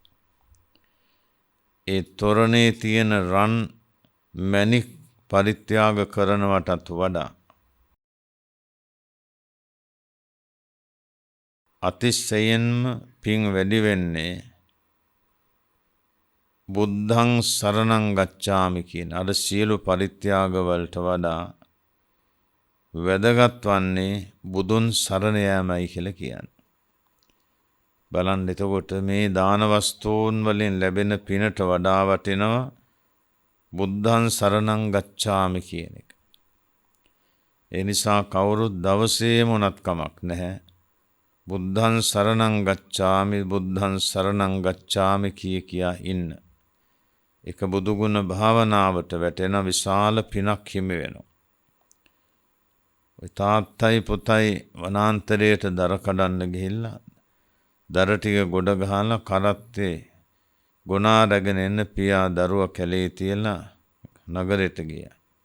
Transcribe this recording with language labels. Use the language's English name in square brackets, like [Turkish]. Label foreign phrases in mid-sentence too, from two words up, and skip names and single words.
[Sinhala] ඒ තොරණේ තියෙන රන් මැණික් පරිත්‍යාග කරනවටත් වඩා අතිශයින්ම පින් වැඩි වෙන්නේ [Pali] බුද්ධං සරණං ගච්ඡාමි [Sinhala] කියන අර සියලු පරිත්‍යාග වලට වඩා වැදගත් වන්නේ බුදුන් සරණ යාමයි කියලා කියන්නේ. බලන්න එතකොට මේ දාන වස්තුන් වලින් ලැබෙන පිනට වඩා වටිනවා [Pali] බුද්ධං සරණං ගච්ඡාමි [Sinhala] කියන එක. ඒ නිසා කවුරුත් දවසේ මොනත් කමක් නැහැ. [Pali] බුද්ධං සරණං ගච්ඡාමි බුද්ධං සරණං ගච්ඡාමි [Sinhala] කියා ඉන්න. එක බුදුගුණ භාවනාවට වැටෙන විශාල පිනක් හිමි වෙනවා. තාත්තයි පුතයි වනාන්තරයට දර කඩන්න ගිහිල්ලා දර ටික ගොඩ ගහලා කරත්තේ ගොනා රැගෙන එන්න පියා දරුවා කැලේ තියලා නගරයට ගියා.